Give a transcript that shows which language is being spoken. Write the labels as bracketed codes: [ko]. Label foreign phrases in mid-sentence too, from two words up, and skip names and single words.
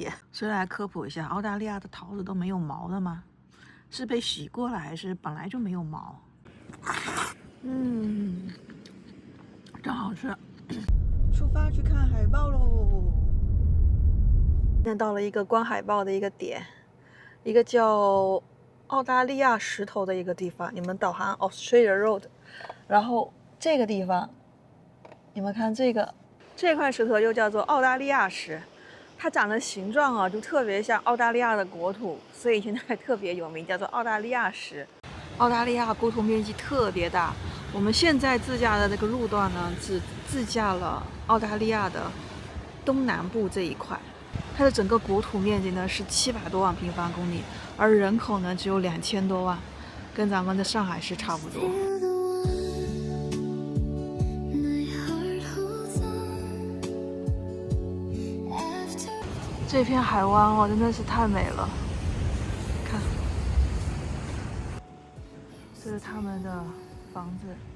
[zh] 所以來科普一下，澳大利亞的桃子都沒有毛的嗎？是被洗過了，還是本來就沒有毛？真好吃。出發去看海豹嘍！現在到了一個觀海豹的一個點，一個叫澳大利亞石頭的一個地方。你們導航 [en] Australia Road， [zh] 然後這個地方，你們看這塊石頭又叫做澳大利亞石，它長的形狀啊就特別像澳大利亞的國土，所以現在特別有名，叫做澳大利亞石。澳大利亞国土面積特別大，我們現在自駕的這個路段呢，只自駕了澳大利亞的東南部這一塊，它的整個國土面積呢是700多萬平方公里，而人口呢只有2000多萬，跟咱們的上海市差不多。这片海灣哦，真的是太美了。看，這是他們的房子。